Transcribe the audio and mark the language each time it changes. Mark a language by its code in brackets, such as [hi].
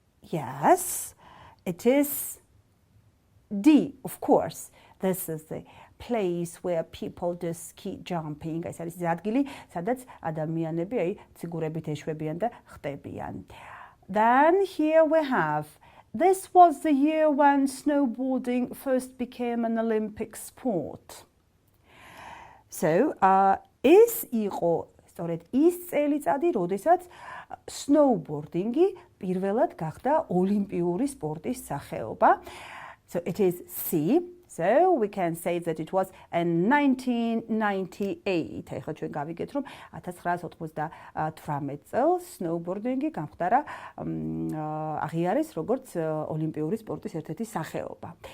[en] Yes, it is D, of course. This is the place where people do ski jumping. [ka] ეს არის ადგილი, სადაც ადამიანები აი ციგურებით ეშვებიან და ხტებიან. [en] Then here we have, this was the year when snowboarding first became an Olympic sport. [ka] So, ეს იყო სწორედ ის წელიწადი, როდესაც snowboarding-ი პირველად გახდა ოლიმპიური სპორტის სახეობა. [en] So it is C. So we can say that it was in 1998. [ka] ეხლა ჩვენ გავიგეთ, რომ 1998 წელს snowboarding-ი გამხდარა აღიარეს როგორც ოლიმპიური სპორტის ერთ-ერთი სახეობა.